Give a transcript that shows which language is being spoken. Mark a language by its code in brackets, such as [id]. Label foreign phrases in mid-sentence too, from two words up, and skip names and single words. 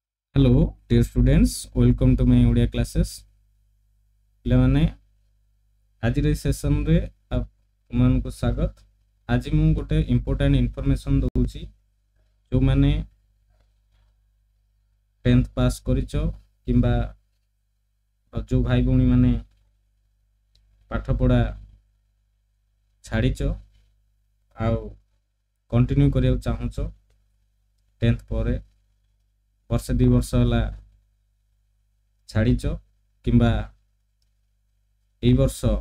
[en] Hello, dear students. Welcome to my Odia classes. [or] ପିଲାମାନେ ଆଜିର ଏହି ସେସନରେ ଆପଣମାନଙ୍କୁ ସ୍ୱାଗତ। ଆଜି ମୁଁ ଗୋଟେ [en] important information [or] ଦଉଛି। ଯେଉଁମାନେ 10th ପାସ୍ କରିଛ କିମ୍ବା ଯେଉଁ ଭାଇ ଭଉଣୀ ମାନେ ପାଠପଢ଼ା ଛାଡ଼ିଛ ଆଉ କଣ୍ଟିନ୍ୟୁ କରିବାକୁ ଚାହୁଁଛ 10th ପରେ ବର୍ଷେ 2 ବର୍ଷ ହେଲା ଛାଡ଼ିଛ କିମ୍ବା এই ବର୍ଷ